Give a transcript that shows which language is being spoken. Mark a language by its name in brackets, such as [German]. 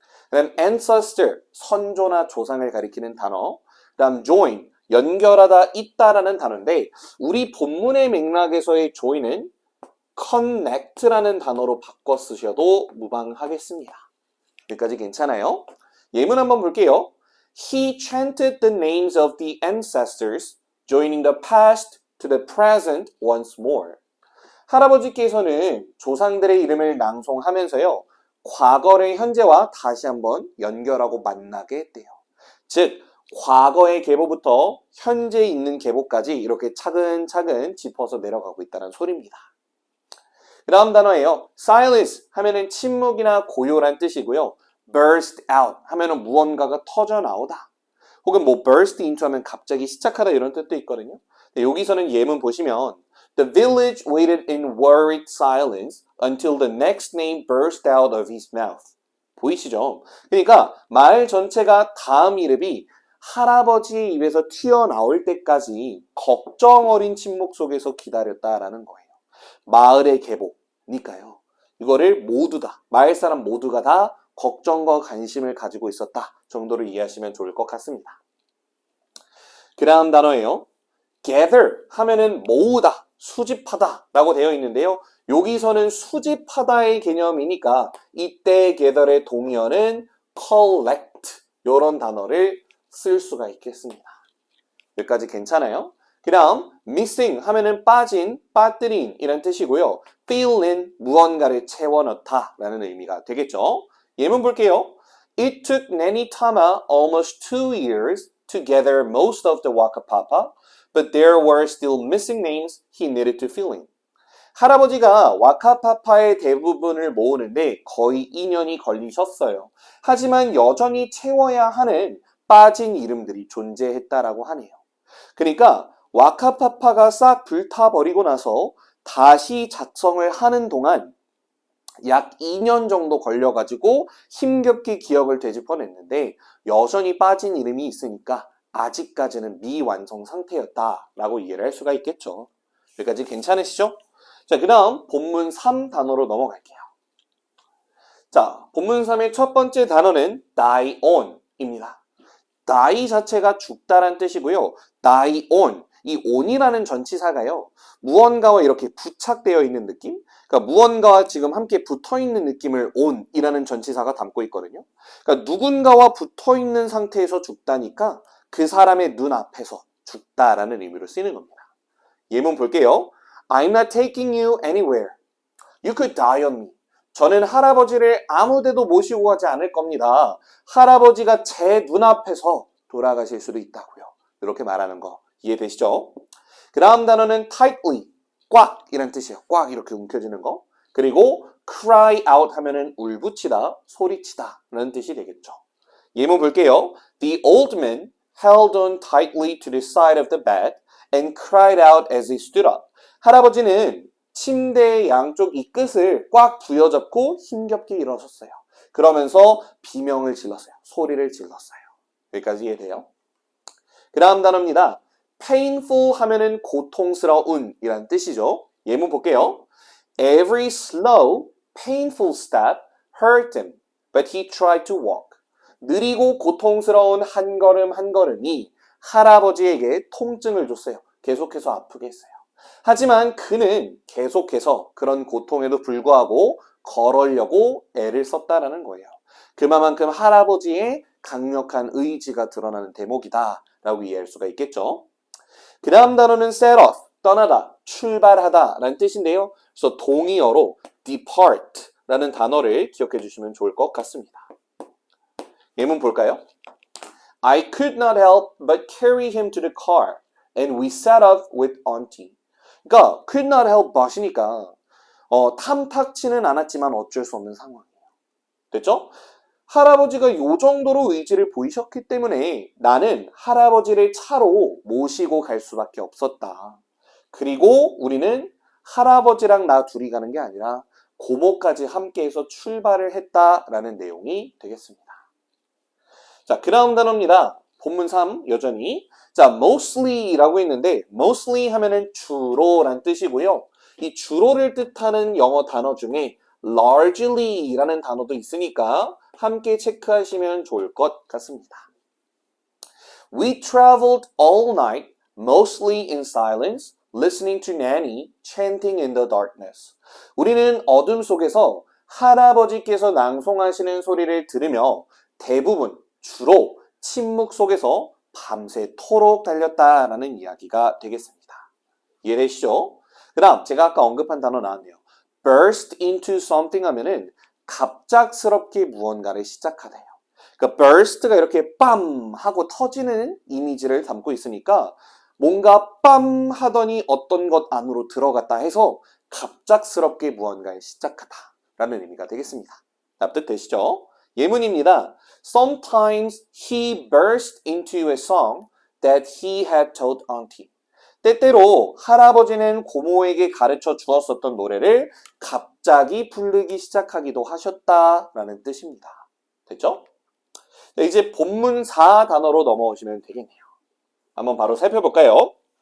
[Korean] 그 다음 ancestor, 선조나 조상을 가리키는 단어. 그 다음 join, 연결하다 있다라는 단어인데 우리 본문의 맥락에서의 join은 connect라는 단어로 바꿔 쓰셔도 무방하겠습니다. 여기까지 괜찮아요? 예문 한번 볼게요. [English] He chanted the names of the ancestors, joining the past to the present once more. [Korean] 할아버지께서는 조상들의 이름을 낭송하면서요. 과거를 현재와 다시 한번 연결하고 만나게 했대요. 즉 과거의 계보부터 현재 있는 계보까지 이렇게 차근차근 짚어서 내려가고 있다는 소리입니다. 그 다음 단어예요. silence 하면은 침묵이나 고요란 뜻이고요. burst out 하면은 무언가가 터져 나오다. 혹은 뭐 burst into 하면 갑자기 시작하다 이런 뜻도 있거든요. 여기서는 예문 보시면 [English] The village waited in worried silence until the next name burst out of his mouth. [Korean] 보이시죠? 그러니까 마을 전체가 다음 이름이 할아버지의 입에서 튀어나올 때까지 걱정 어린 침묵 속에서 기다렸다라는 거예요. 마을의 계보니까요. 이거를 모두 다, 마을 사람 모두가 다 걱정과 관심을 가지고 있었다 정도로 이해하시면 좋을 것 같습니다. 그 다음 단어예요. gather 하면은 모으다, 수집하다 라고 되어 있는데요. 여기서는 수집하다의 개념이니까 이때 gather의 동의어는 collect 이런 단어를 쓸 수가 있겠습니다. 여기까지 괜찮아요? 그 다음 missing 하면은 빠진, 빠뜨린 이런 뜻이고요. fill in 무언가를 채워 넣다 라는 의미가 되겠죠. 예문 볼게요. [English] It took Nanny Tama almost 2 years to gather most of the Waka Papa, but there were still missing names he needed to fill in. [Korean] 할아버지가 와카파파의 대부분을 모으는데 거의 2년이 걸리셨어요. 하지만 여전히 채워야 하는 빠진 이름들이 존재했다라고 하네요. 그러니까 와카파파가 싹 불타버리고 나서 다시 작성을 하는 동안 약 2년 정도 걸려가지고 힘겹게 기억을 되짚어냈는데 여전히 빠진 이름이 있으니까 아직까지는 미완성 상태였다라고 이해를 할 수가 있겠죠. 여기까지 괜찮으시죠? 자, 그 다음 본문 3 단어로 넘어갈게요. 자, 본문 3의 첫 번째 단어는 die on 입니다. die 자체가 죽다란 뜻이고요. die on, 이 on이라는 전치사가요. 무언가와 이렇게 부착되어 있는 느낌? 그러니까 무언가와 지금 함께 붙어있는 느낌을 on이라는 전치사가 담고 있거든요. 그러니까 누군가와 붙어있는 상태에서 죽다니까 그 사람의 눈앞에서 죽다라는 의미로 쓰이는 겁니다. 예문 볼게요. [English] I'm not taking you anywhere. You could die on me. [Korean] 저는 할아버지를 아무데도 모시고 가지 않을 겁니다. 할아버지가 제 눈앞에서 돌아가실 수도 있다고요. 이렇게 말하는 거 이해되시죠? 그 다음 단어는 tightly, 꽉 이란 뜻이에요. 꽉 이렇게 움켜쥐는 거. 그리고 cry out 하면은 울부짖다, 소리치다 라는 뜻이 되겠죠. 예문 볼게요. [English] The old man held on tightly to the side of the bed and cried out as he stood up. [Korean] 할아버지는 침대의 양쪽 이 끝을 꽉 부여잡고 힘겹게 일어섰어요. 그러면서 비명을 질렀어요. 소리를 질렀어요. 여기까지 이해돼요? 그 다음 단어입니다. painful 하면은 고통스러운 이란 뜻이죠. 예문 볼게요. [English] Every slow, painful step hurt him, but he tried to walk. [Korean] 느리고 고통스러운 한 걸음 한 걸음이 할아버지에게 통증을 줬어요. 계속해서 아프게 했어요. 하지만 그는 계속해서 그런 고통에도 불구하고 걸으려고 애를 썼다라는 거예요. 그만큼 할아버지의 강력한 의지가 드러나는 대목이다 라고 이해할 수가 있겠죠. 그 다음 단어는 set off, 떠나다, 출발하다 라는 뜻인데요. 그래서 동의어로 depart 라는 단어를 기억해 주시면 좋을 것 같습니다. 예문 볼까요? [English] I could not help but carry him to the car and we set off with auntie. [Korean] 그러니까 [English] could not help but [Korean] 이니까 탐탁치는 않았지만 어쩔 수 없는 상황이에요. 됐죠? 할아버지가 요 정도로 의지를 보이셨기 때문에 나는 할아버지를 차로 모시고 갈 수밖에 없었다. 그리고 우리는 할아버지랑 나 둘이 가는 게 아니라 고모까지 함께해서 출발을 했다라는 내용이 되겠습니다. 자, 그 다음 단어입니다. 본문 3 여전히. 자, mostly라고 있는데 mostly 하면은 주로란 뜻이고요. 이 주로를 뜻하는 영어 단어 중에 largely라는 단어도 있으니까 함께 체크하시면 좋을 것 같습니다. [English] We traveled all night, mostly in silence, listening to Nanny chanting in the darkness. [Korean] 우리는 어둠 속에서 할아버지께서 낭송하시는 소리를 들으며 대부분 주로 침묵 속에서 밤새토록 달렸다라는 이야기가 되겠습니다. 이해되시죠? 그 다음 제가 아까 언급한 단어 나왔네요. burst into something 하면은 갑작스럽게 무언가를 시작하다요. 그러니까 burst가 이렇게 빰 하고 터지는 이미지를 담고 있으니까 뭔가 빰 하더니 어떤 것 안으로 들어갔다 해서 갑작스럽게 무언가를 시작하다라는 의미가 되겠습니다. 납득되시죠? 예문입니다. [English] Sometimes he burst into a song that he had taught auntie. [Korean] 때때로 할아버지는 고모에게 가르쳐 주었었던 노래를 갑자기 부르기 시작하기도 하셨다라는 뜻입니다. 됐죠? 네, 이제 본문 4 단어로 넘어오시면 되겠네요. 한번 바로 살펴볼까요?